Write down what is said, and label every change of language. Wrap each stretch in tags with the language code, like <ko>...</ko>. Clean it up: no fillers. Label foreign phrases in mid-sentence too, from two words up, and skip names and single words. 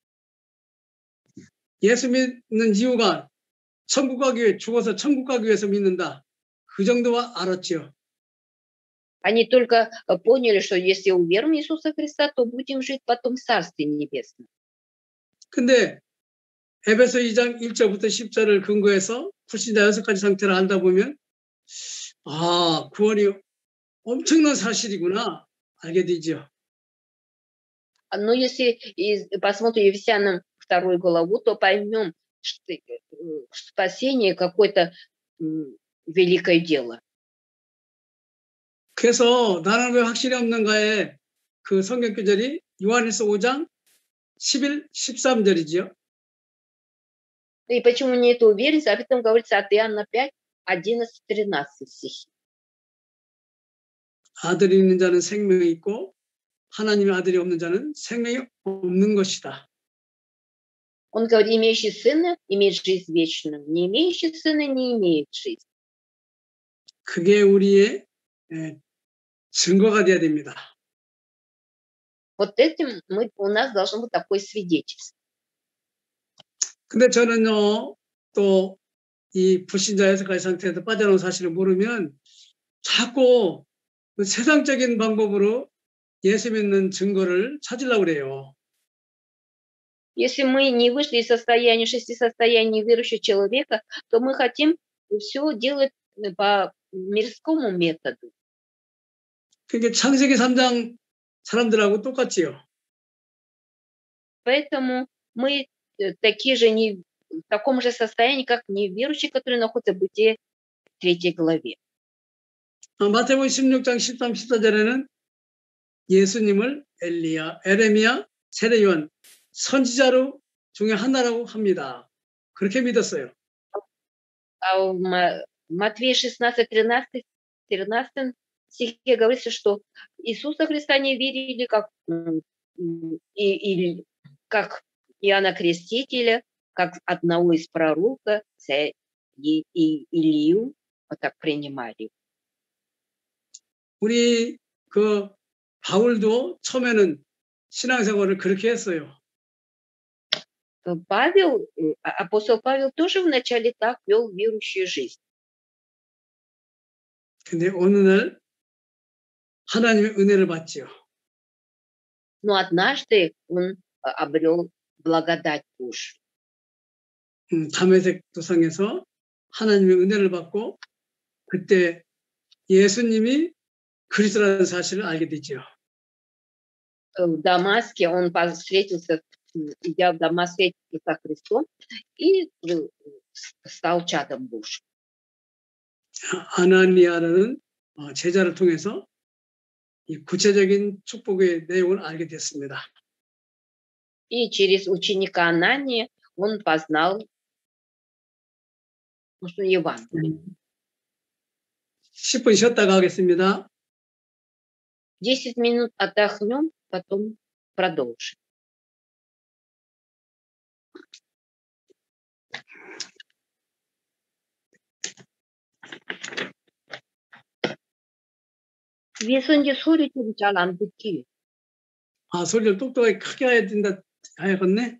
<ko>예수 믿는 이유가 천국 가기 위해 죽어서 천국 가기 위해서 믿는다. 그 정도와 알았죠.</ko> <ru>Они только поняли, что если уверуем в Иисуса Христа, то будем жить потом в Царстве Небесном.</ru> <ko>근데 에베소 2장 1절부터 10절을 근거해서 불신자 6가지 상태를 알다 보면 구원이 엄청난 사실이구나 알게 되죠.</ko> <ru>Но если посмотрим Ефесянам 2 главу, то поймем, что спасение какое-то великое дело.</ru> <ko>그래서 나는 왜 확신이 없는가에 그 성경 구절이 요한일서 5장 11, 13절이지요.</ko> <ru>И почему нет уверенности? Об этом говорится от Иоанна 5, 11, 13 стихи.</ru> <ko>아들이 있는 자는 생명이 있고 하나님의 아들이 없는 자는 생명이 없는 것이다.</ko> <ru>Он говорит, имеющий сына имеет жизнь вечную, не имеющий сына не имеет жизнь.</ru> <ko>그게 우리의 증거가 돼야 됩니다.</ko> <ru>Вот этим у нас должно быть такое свидетельство.</ru> <ko>근데 저는요, 또 이 불신자 6가지 상태에서 빠져나온 사실을 모르면 자꾸 세상적인 방법으로 예수 믿는 증거를 찾으려고 그래요.</ko> <ru>Если мы не вышли из состояния, 6 состояний верующего человека, то мы хотим все делать по мирскому методу.</ru> <ko>그게 창세기 3장 사람들하고 똑같지요.</ko> <ru>Поэтому мы такие же не в таком же состоянии, как неверующие, которые находятся в Бытие 3 главе.</ru> <ko>마태복음 16장 13, 14절에는 예수님을 에레미야, 세례요한 선지자로 중에 하나라고 합니다. 그렇게 믿었어요.</ko> <ru>А в Матвея 16, 13 стихе говорится, что Иисуса Христа не верили, как как Иоанна Крестителя, как одного из пророка, и Илью, вот так принимали.</ru> <ko>우리 그 바울도 처음에는 신앙생활을 그렇게 했어요.</ko> <ru>Апостол Павел тоже вначале так вел верующую жизнь.</ru> <ko>근데 어느 날 하나님의 은혜를 받지요.</ko> <ru>Но однажды он обрел благодать Божию.</ru> <ko>다메섹 도상에서 하나님의 은혜를 받고 그때 예수님이 그리스도라는 사실을 알게 되죠.</ko> <ru>В Дамаске он встретился, идя в Дамаске со Христом, и стал чадом Божьим.</ru> <ko>아나니아라는 제자를 통해서 이 구체적인 축복의 내용을 알게 됐습니다.</ko> <ru>И через ученика Анания он познал Евангелие.</ru> <ko>10분 쉬었다가 하겠습니다.</ko> <ru>10 минут отдохнем, потом продолжим.</ru> <ko>예수님 소리 좀 잘 안 듣지? 소리를 똑똑하게 크게 해야 된다 하였네.</ko>